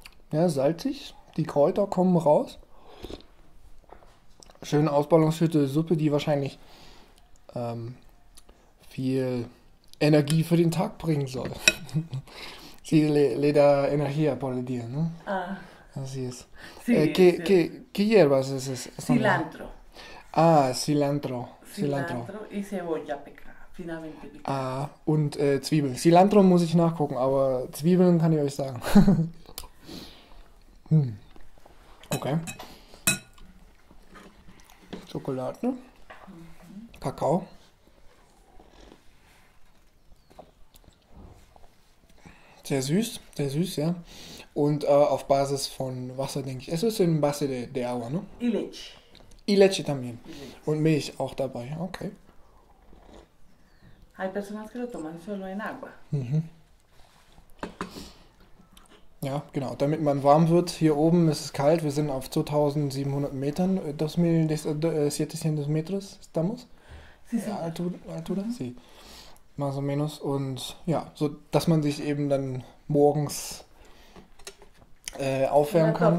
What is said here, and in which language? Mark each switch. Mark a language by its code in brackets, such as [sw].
[de] Ja, salzig. Die Kräuter kommen raus. Schön ausbalancierte Suppe, die wahrscheinlich viel Energie für den Tag bringen soll. [es] Sí, le da energía por el día, ¿no? Ah. Así es. Sí, ¿Qué hierbas es eso? Cilantro. Ah, Cilantro. Cilantro y cebolla finamente picada. [de] Ah, und Zwiebeln. Cilantro muss ich nachgucken, aber Zwiebeln kann ich euch sagen. [en] Okay. [de] Schokolade. Kakao. Sehr süß, ja. Und auf Basis von Wasser, denke ich. Es ist [es] en base de agua, ¿no? Y leche. Y leche también. Y leche. [de] Und Milch auch dabei, okay. [es] Hay personas que lo toman solo en agua. [de] Ja, genau. Damit man warm wird, hier oben ist es kalt. Wir sind auf 2700 Metern. [es] 2700 metros estamos. Sí, sí. Altura, sí. Más o menos. [de] Und ja, so dass man sich eben dann morgens aufwärmen kann.